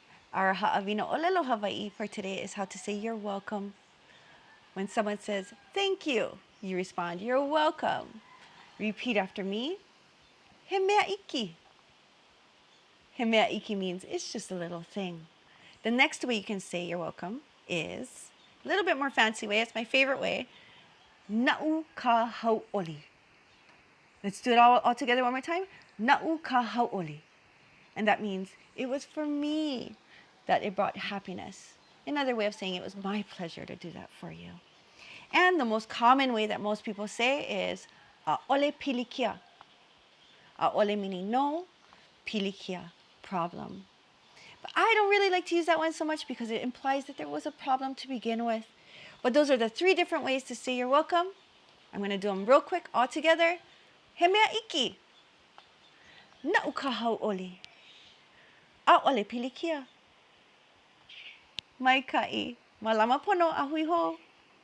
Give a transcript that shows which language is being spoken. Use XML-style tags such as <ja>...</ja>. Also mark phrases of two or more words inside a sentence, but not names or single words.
<en>Our</en> <haw>Haʻawina ʻōlelo Hawaiʻi</haw> <en>for today is how to say you're welcome. When someone says thank you, you respond, you're welcome. Repeat after me.</en> <haw>He mea iki. He mea iki</haw> <en>means it's just a little thing. The next way you can say you're welcome is a little bit more fancy way. It's my favorite way.</en> <haw>Naʻu ka hauʻoli.</haw> <en>Let's do it all together one more time.</en> <haw>Naʻu ka hauʻoli.</haw> <en>And that means it was for me that it brought happiness. Another way of saying it was my pleasure to do that for you. And the most common way that most people say is</en> <haw>ʻaʻole pilikia.</haw> <en>ʻAʻole meaning no, pilikia, problem. But I don't really like to use that one so much because it implies that there was a problem to begin with. But those are the 3 different ways to say you're welcome. I'm going to do them real quick all together.</en> <haw>He mea iki. Naʻu ka hauʻoli. ʻAʻole pilikia. Maikaʻi. Malama pono a hui hou.</haw>